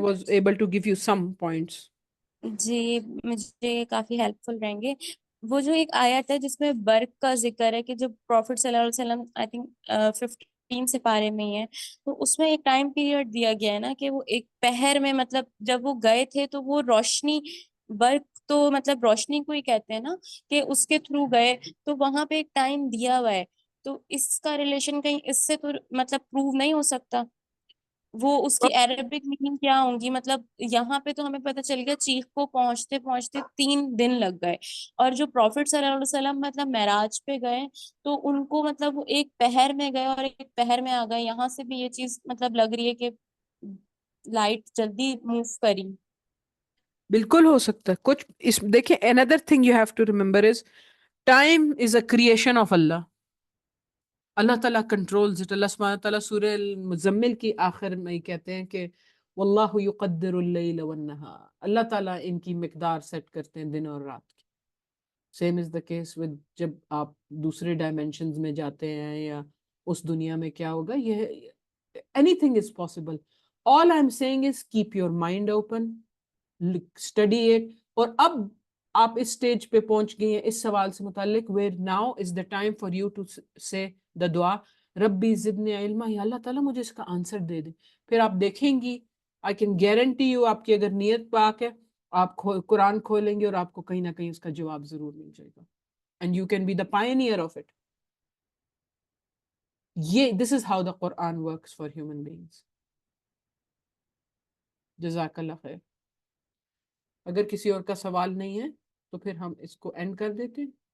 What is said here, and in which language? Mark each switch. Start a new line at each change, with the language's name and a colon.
English: was able to give you some points.
Urdu: جی، مجھے کافی help فل رہیں گے. وہ جو ایک آیت ہے جس میں برق کا ذکر ہے کہ جب پروفٹ صلی اللہ علیہ وسلم آئی تھنک 15 سے پارے میں ہی ہے، تو اس میں ایک ٹائم پیریڈ دیا گیا ہے نا کہ وہ ایک پہر میں، مطلب جب وہ گئے تھے تو وہ روشنی، برق تو مطلب روشنی کو ہی کہتے ہیں نا، کہ اس کے تھرو گئے، تو وہاں پہ ایک ٹائم دیا ہوا ہے. تو اس کا ریلیشن کہیں اس سے تو مطلب پروو نہیں ہو سکتا. وہ اس کی عربک میننگ کیا ہوں گی؟ مطلب یہاں پہ تو ہمیں پتہ چل گیا چیخ کو پہنچتے پہنچتے 3 دن لگ گئے، اور جو پروفٹ صلی اللہ علیہ وسلم مطلب معراج پہ گئے تو ان کو مطلب وہ ایک پہر میں گئے اور ایک پہر میں آ گئے. یہاں سے بھی یہ چیز مطلب لگ رہی ہے کہ لائٹ جلدی موو کری. بالکل ہو سکتا ہے کچھ اس.
English: دیکھیں another thing you have to remember is time is a creation of Allah.
Urdu: اللہ تعالیٰ
English: Controls it.
Urdu: اللہ سبحانہ تعالیٰ سورہ المزمل کی آخر میں کہتے ہیں کہ
Arabic: واللہ یقدر اللیل والنہار.
Urdu: اللہ تعالیٰ ان کی مقدار سیٹ کرتے ہیں دن اور رات کی.
English: same is the case with
Urdu: جب آپ دوسرے ڈائمینشنز میں جاتے ہیں یا اس دنیا میں کیا ہوگا، یہ
English: Anything is possible. All I am seeing is keep your mind open, study it.
Urdu: اور اب آپ اس سٹیج پہ پہنچ گئی ہیں اس سوال سے متعلق
English: where now is the time for you to say the
Urdu: دعا
Arabic: ربی زدنی علما،
Urdu: یا اللہ تعالیٰ مجھے اس کا آنسر دے دے. پھر آپ دیکھیں گی
English: I can guarantee you
Urdu: آپ کی اگر نیت پاک ہے آپ قرآن کھولیں گے اور آپ کو کہیں نہ کہیں اس کا جواب ضرور مل جائے گا.
English: and you can be the pioneer of it. یہ this is how the Quran works for human beings.
Urdu: جزاک اللہ خیر. اگر کسی اور کا سوال نہیں ہے تو پھر ہم اس کو اینڈ کر دیتے ہیں.